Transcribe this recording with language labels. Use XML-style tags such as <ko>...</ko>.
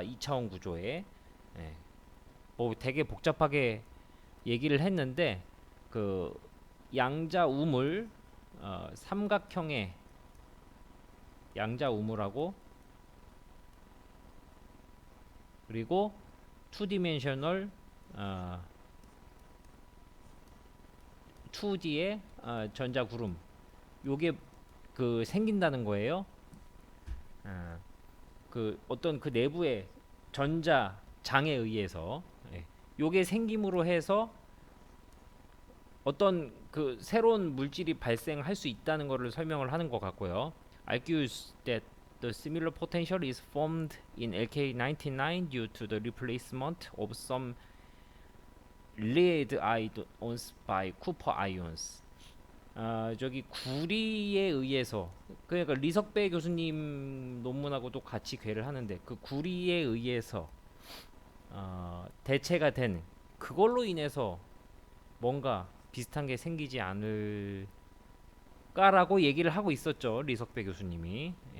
<ko>2차원 구조에 뭐 되게 복잡하게 얘기를 했는데 그 양자 우물 삼각형의 양자 우물하고 그리고 2디멘셔널 2D의 전자 구름 요게 그 생긴다는 거예요. 그 어떤 그 내부의 전자장에 의해서 요게 생김으로 해서 어떤 그 새로운 물질이 발생할 수 있다는 것을 설명을 하는 것 같고요.</ko> <en>Argues that the similar potential is formed in LK99 due to the replacement of some lead ions by copper ions.</en> <ko>저기 구리에 의해서 그러니까 리석배 교수님 논문하고도 같이 괴를 하는데 그 구리에 의해서 대체가 된 그걸로 인해서 뭔가 비슷한 게 생기지 않을까라고 얘기를 하고 있었죠. 리석배 교수님이.</ko>